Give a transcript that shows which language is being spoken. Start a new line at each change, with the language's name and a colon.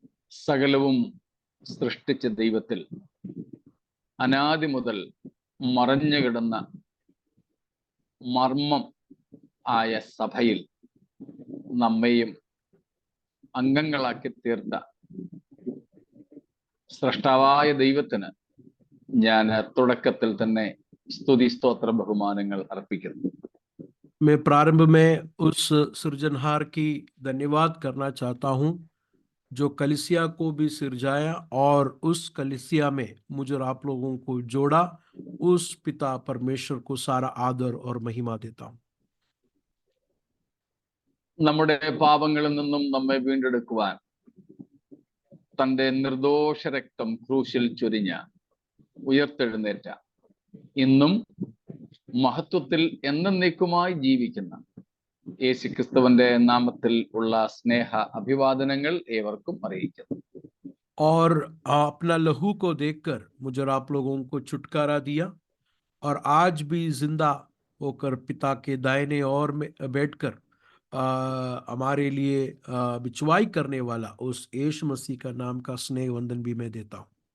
Malayalam: സകലവും സൃഷ്ടിച്ച ദൈവത്തിൽ അനാദി മുതൽ മറഞ്ഞു കിടന്ന മർമ്മം ആയ സഭയിൽ നമ്മെയും അംഗങ്ങളാക്കി തീർത്ത സൃഷ്ടാവായ ദൈവത്തിന് ഞാൻ തുടക്കത്തിൽ തന്നെ സ്തുതി സ്തോത്ര ബഹുമാനങ്ങൾ അർപ്പിക്കുന്നു.
Hindi: मैं प्रारंभ में उस सृजनहार की धन्यवाद करना चाहता हूं जो कलीसिया को भी सिरजाया और उस कलीसिया में मुझे और आप लोगों को जोड़ा. उस पिता परमेश्वर को सारा आदर और महिमा देता हूं.
Malayalam: നമ്മുടെ പാപങ്ങളിൽ നിന്നും നമ്മെ വീണ്ടെടുക്കുവാൻ തന്റെ നിർദോഷ രക്തം ക്രൂശിൽ ചൊരിഞ്ഞ ഉയർത്തെഴുന്നേറ്റ ഇന്നും മഹത്വത്തിൽ എന്നേക്കുമായി ജീവിക്കുന്ന യേശുക്രിസ്തുവിന്റെ നാമത്തിൽ ഉള്ള സ്നേഹ അഭിവാദനങ്ങൾ ഏവർക്കും അറിയിക്കുന്നു.
Hindi: और अपना लहू को देखकर मुझे और आप लोगों को छुटकारा दिया और आज भी जिंदा होकर पिता के दाहिने ओर में बैठकर हमारे लिए बिचवाई करने वाला उस यीशु मसीह का नाम का स्नेह वंदन भी मैं देता हूं.